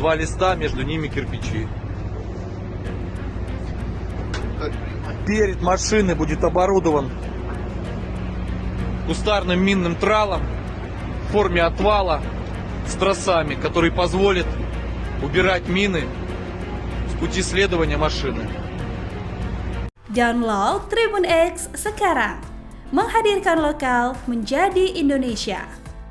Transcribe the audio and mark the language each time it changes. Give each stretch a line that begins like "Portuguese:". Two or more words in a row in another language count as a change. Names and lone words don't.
Russian: 2 листа, между ними кирпичи. Перед машиной будет оборудован кустарным минным тралом в форме отвала с тросами, который позволит убирать мины с пути следования машины.
Indonesian: Download Tribun X sekarang, menghadirkan lokal menjadi Indonesia.